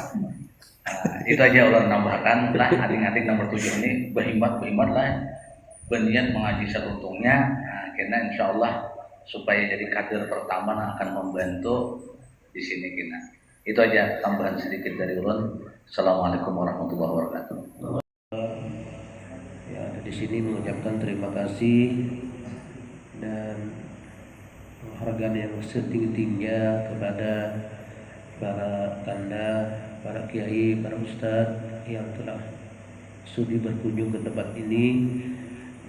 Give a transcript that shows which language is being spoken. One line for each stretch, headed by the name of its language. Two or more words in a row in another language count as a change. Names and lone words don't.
Banjar: Nah, itu aja ular nambahkan lah adik-adik nomor 7 ini berhimat lah. Berniat mengaji seruntungnya, nah, karena insya Allah supaya jadi kader pertama yang akan membantu di sini kita. Itu aja tambahan sedikit dari ulun.
Arabic: Assalamualaikum warahmatullahi wabarakatuh.
Banjar: Ya, ada di sini mengucapkan terima kasih dan penghargaan yang setinggi-tingginya kepada para tanda, para kiai, para ustadz yang telah sudi berkunjung ke tempat ini.